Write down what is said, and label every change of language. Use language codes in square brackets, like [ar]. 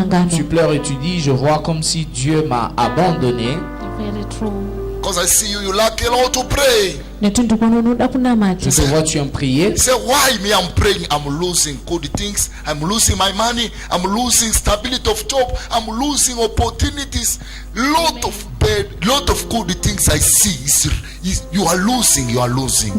[fr] tu pleures et tu dis, je vois comme si Dieu m'a abandonné. [en] Because I see you, you like a lot to pray. [fr] Je te vois, tu aimes prier. [en] Say, why me? I'm praying, I'm losing good things. I'm losing my money. I'm losing stability of job. I'm losing opportunities. Lot of bad, lot of good things I see. You are losing, you are losing.